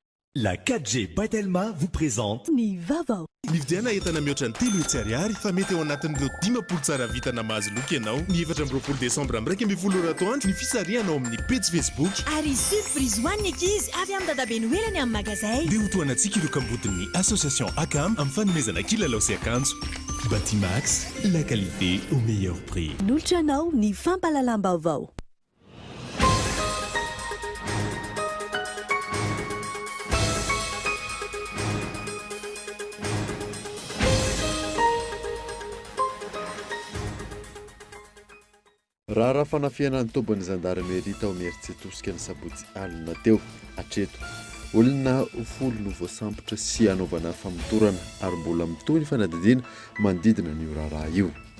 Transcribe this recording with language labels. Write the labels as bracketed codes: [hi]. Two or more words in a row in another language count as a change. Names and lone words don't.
[fr] La 4G Batelma vous présente [mg] Ny Vavao. Ny vidiana entana mihoatra ny 3 hetsy ariary fa mety eo anatin'ireo 10 tsara vitana mahazo loka ianao. Ny 24 desambra amin'ny 1 atoandro ny fisarianao amin'ny page Facebook. Ary surprise ho an'ny ankizy avy amin'ny dadabe noelany amin'ny magazay. Dia ho toanantsika ireo kambodin'ny association ACAM amin'ny fanomezana kilalao sy akanjo. [fr] Batimax, la qualité au meilleur prix. [mg] Nolotra anao ny fampalalam-baovao. Raha fanafiana ny tombony zandarmeria tao mieritsetosika ny sabotsy alina teo atreto olona folo no voasambotra sy anaovana famotorana ary mbola mitohy ny fanadidina manodidina ny raharaha io.